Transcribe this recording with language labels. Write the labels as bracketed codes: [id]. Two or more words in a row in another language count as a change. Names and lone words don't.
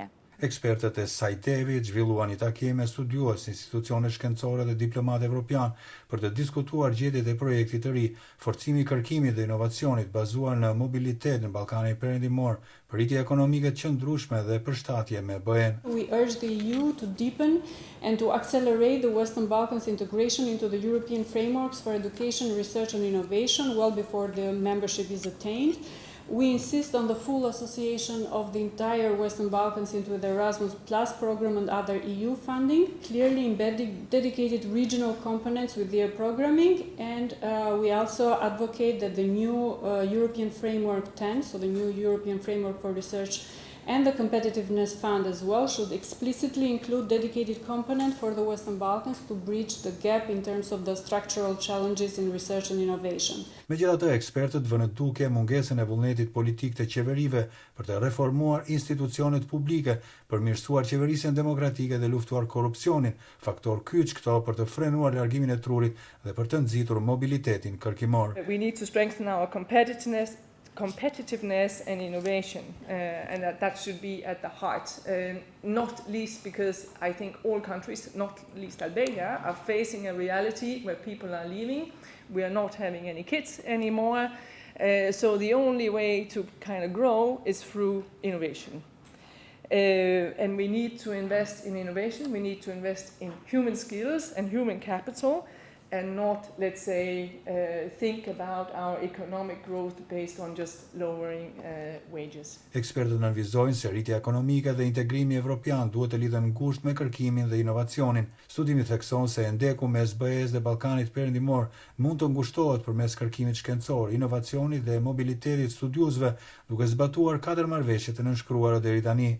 [sq] Ekspertët e SAIDEV-it zhvilluan një takim me studiues, institucione shkencore dhe diplomatë evropian për të diskutuar gjetjet e projektit të ri, forcimi i kërkimit dhe inovacionit bazuar në mobilitet në Ballkanin Perëndimor, rritje ekonomike të qëndrueshme dhe përshtatje me BE-n. [en] We urge the EU to deepen and to accelerate the Western Balkans integration into the European frameworks for education, research and innovation well before the membership is attained. We insist on the full association of the entire Western Balkans into the Erasmus Plus program and other EU funding, clearly embedding dedicated regional components with their programming, and we also advocate that the new European Framework 10, so the new European Framework for Research and the Competitiveness Fund as well, should explicitly include dedicated component for the Western Balkans to bridge the gap in terms of the structural challenges in research and innovation. [sq] Megjithatë, ekspertët vënë duke mungesën e vullnetit politik të qeverive për të reformuar institucionet publike, përmirësuar qeverisjen demokratike dhe luftuar korrupsionin, faktor kyç këto për të frenuar largimin e trurit dhe për të nxitur mobilitetin kërkimor. [en] We need to strengthen our competitiveness and innovation, and that should be at the heart, not least because I think all countries, not least Albania, are facing a reality where people are leaving. We are not having any kids anymore, so the only way to kind of grow is through innovation. And we need to invest in innovation, we need to invest in human skills and human capital, and not, let's say, think about our economic growth based on just lowering wages. [sq] Ekspertët nënvizojnë se rritja ekonomike dhe integrimi evropian duhet të lidhen ngushtë me kërkimin dhe inovacionin. Studimi thekson se ndeku mes BE-s dhe Ballkanit Perëndimor mund të ngushtohet përmes kërkimit shkencor, inovacionit dhe mobilitetit studiuesve, duke zbatuar 4 marrëveshje të nënshkruara deri tani.